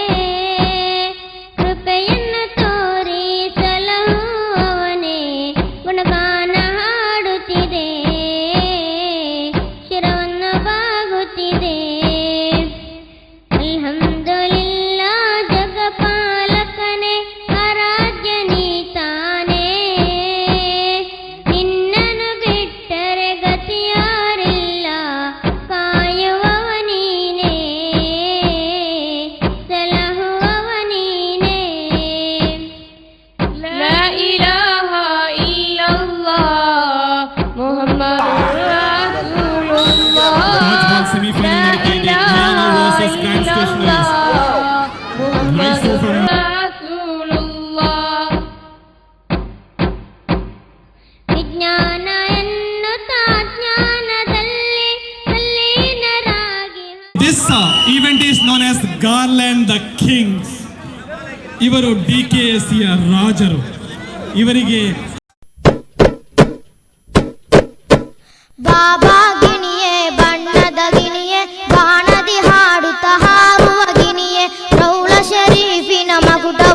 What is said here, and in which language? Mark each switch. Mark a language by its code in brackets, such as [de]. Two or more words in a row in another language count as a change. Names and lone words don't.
[kn] ಕೃಪೆಯನ್ನು ತೋರಿ ಸಲಹುವವನೇ ಗುಣಗಾನ ಹಾಡುತ್ತಿದೆ ಶಿರವನ್ನು ಬಾಗುತ್ತಿದೆ ಅಲ್ಹಮ್ದುಲಿಲ್ಲಾ ಜಗಪಾಲಕನೇ ಆರಾಧ್ಯನೇ ತಾನೇ ನಿನ್ನನ್ನು ಬಿಟ್ಟರೆ ಗತಿಯಾರಿಲ್ಲ ಕಾಯುವವ ನೀನೇ ಸಲಹುವವ ನೀನೇ [ar] لا إله إلا الله محمد رسول الله [en] Dodgeball semi-final dedicated Ghana versus Grand Stationers. Nice throw from [ar] رسول الله [kn] ವಿಜ್ಞಾನ ಎನ್ನುತ್ತಾ ಜ್ಞಾನದಲ್ಲಿ ತಲ್ಲೀನರಾಗಿ [en] This event is known as Garland the Kings. [kn] ಇವರು DKSಯ ರಾಜರು. ಇವರಿಗೆ ಬಾಬಾ ಗಿಣಿಯೇ ಬಣ್ಣದ ಗಿಣಿಯೇ ಬಾಣದಿ ಹಾಡುತ್ತ ಹಾರುವ ಗಿಣಿಯೇ ಪ್ರೌಢ ಶರೀಫಿನ ಮಗುಟವ